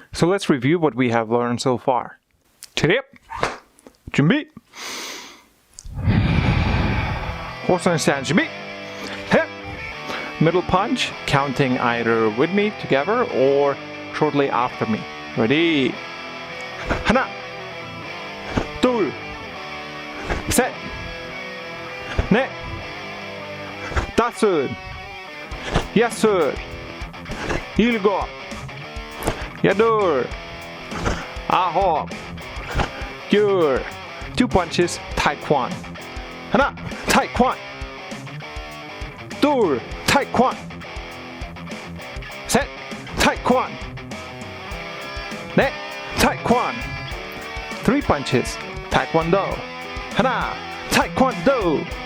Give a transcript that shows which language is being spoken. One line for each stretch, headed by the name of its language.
English: So let's review what we have learned so far. Tip,
Korean: 준비.
English: Horse stand,
Korean: 준비.
English: Hip. Middle punch, counting either with me together or shortly after me. Ready?
Korean: 하나, 둘, 셋, 넷, 다섯, 여섯, 일곱, 여덟, 아홉, 열.
English: Two punches, Taekwondo.
Korean: 하나, Taekwondo. 둘, Taekwondo. 셋, Taekwondo. 넷,
English: Taekwondo. Three punches, Taekwondo.
Korean: 하나, Taekwondo.